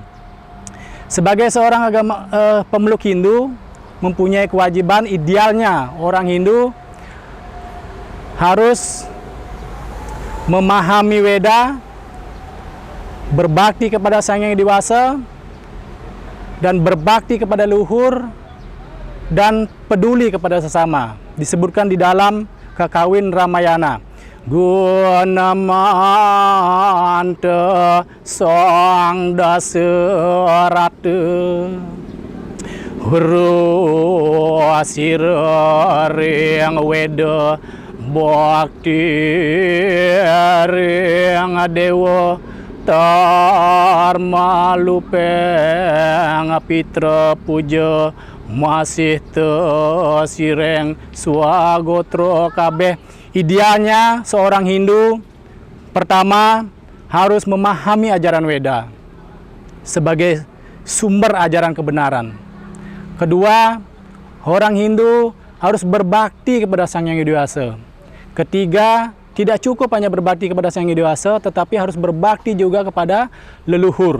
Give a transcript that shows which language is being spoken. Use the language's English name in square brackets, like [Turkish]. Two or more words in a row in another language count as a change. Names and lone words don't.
[Indonesian] Sebagai seorang pemeluk Hindu mempunyai kewajiban, idealnya orang Hindu harus memahami Weda, berbakti kepada Sang Yang Dewasa, dan berbakti kepada luhur, dan peduli kepada sesama. Disebutkan di dalam Kakawin Ramayana. [Kawi] Gunamanta Sang Dasaratha Huru Asireng Weda Bhakti Ring Dewa Dharma lupeng pitra puja masih tesireng swagotro kabeh. [Indonesian] Idealnya seorang Hindu pertama harus memahami ajaran Weda sebagai sumber ajaran kebenaran. Kedua, orang Hindu harus berbakti kepada Sang Hyang Widi Wasa. Ketiga, tidak cukup hanya berbakti kepada Sang Hyang Widi Wasa, tetapi harus berbakti juga kepada leluhur.